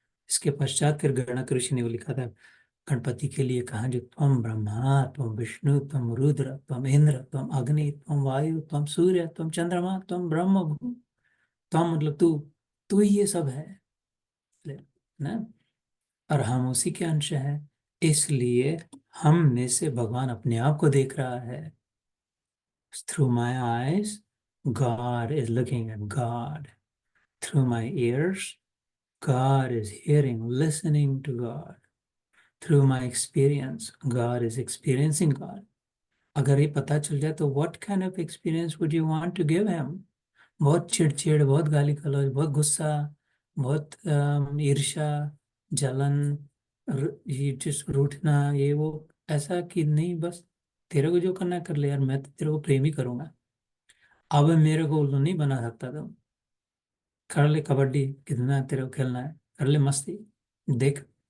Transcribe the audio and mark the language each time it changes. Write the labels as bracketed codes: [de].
[hi] इसके पश्चात फिर गणक ऋषि ने वो लिखा था गणपति के लिए, कहा जो [sa] त्वम ब्रह्मा, त्वम विष्णु, त्वम रुद्र, त्वम इंद्र, त्वम अग्नि, त्वम वायु, त्वम सूर्य, त्वम चंद्रमा, त्वम ब्रह्म भू, [hi] त्वम मतलब तू ही ये सब है, ना। और हम उसी के अंश हैं, इसलिए हम में से भगवान अपने आप को देख रहा है। [en] Through my eyes God is looking at God. Through my ears God is hearing, listening to God. Through my experience God is experiencing God. [hi] अगर ये पता चल जाए तो [en] what kind of experience would you want to give him? [hi] बहुत चिड़चिड़, बहुत गाली गलौज, बहुत गुस्सा, बहुत ईर्ष्या, जलन, ये जिस रूठना, ये वो, ऐसा कि नहीं, बस तेरे को जो करना है कर ले यार, मैं तो तेरे को प्रेम ही करूंगा। अब मेरे को उल्लू नहीं बना सकता तुम, कर ले कबड्डी, कितना तेरे को खेलना है, कर ले मस्ती, देख।